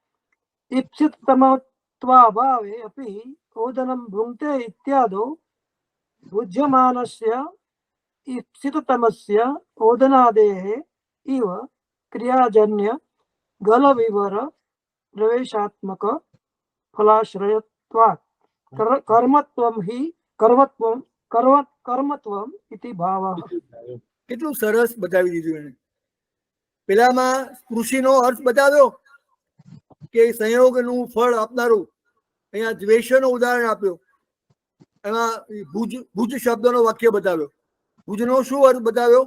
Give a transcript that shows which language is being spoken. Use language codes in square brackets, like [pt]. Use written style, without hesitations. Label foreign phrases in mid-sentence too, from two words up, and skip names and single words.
[sa] ईप्सिततमत्वाभावे अपि ओदनं भुङ्क्ते इत्यादौ भुज्यमानस्य ईप्सिततमस्य ओदनादेः इव क्रियाजन्य गल विवर प्रवेशात्मक फलाश्रयत्वात् कर्मत्वं हि कर्मत्वम इति भावः. [gu] કેટલું સરસ બતાવી દીધું એને. પેલામાં કૃષિનો અર્થ બતાવ્યો કે સંયોગનું ફળ આપનારું, અહીંયા દ્વેષનો ઉદાહરણ આપ્યો, એમાં ભુજ શબ્દનો વાક્ય બતાવ્યો. ભુજનો શું અર્થ બતાવ્યો?